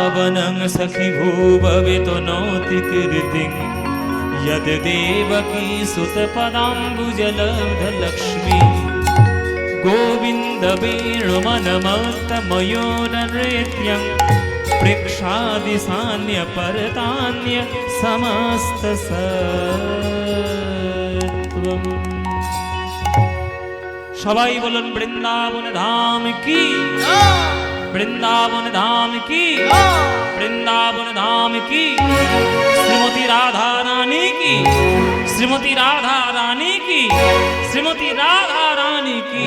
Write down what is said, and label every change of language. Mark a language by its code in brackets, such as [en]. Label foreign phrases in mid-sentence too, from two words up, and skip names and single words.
[sa] मानं सखि भूभवितो नोति कीर्तिं यद् देवकी सुतपदाम्बुजलब्धलक्ष्मी गोविन्द वेणुमनमत्तमयोरनृत्यं प्रेक्षादिशान्यपरतान्य समस्तसत्त्वम्। [bn] সবাই বলুন বৃন্দাবন ধাম কি, বৃন্দাবন ধাম কি, বৃন্দাবন ধাম কি, শ্রীমতী রাধা রানী কি, শ্রীমতী রাধা রানী কি, শ্রীমতী রাধা রানী কি।